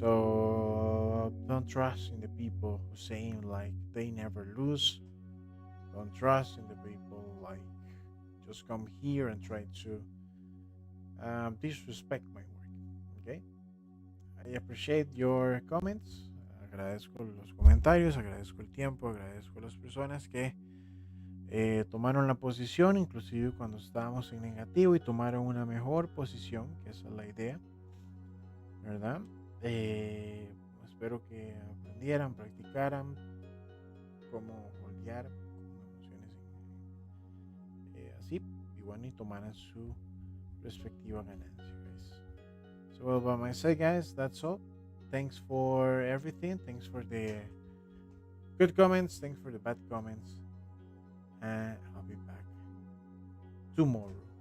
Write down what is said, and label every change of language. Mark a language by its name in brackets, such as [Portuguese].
[English] So don't trust in the people who saying like they never lose. Don't trust in the people like just come here and try to disrespect my work. Okay. I appreciate your comments. [Spanish] Agradezco los comentarios, agradezco el tiempo, agradezco a las personas que tomaron la posición, inclusive cuando estábamos en negativo y tomaron una mejor posición, que esa es la idea, ¿verdad? Espero que aprendieran, practicaran cómo holdear emociones así, y bueno, y tomaran su respectiva ganancia, guys. [English] So, well, by my side, guys, that's all. Thanks for everything. Thanks for the good comments. Thanks for the bad comments. And I'll be back tomorrow.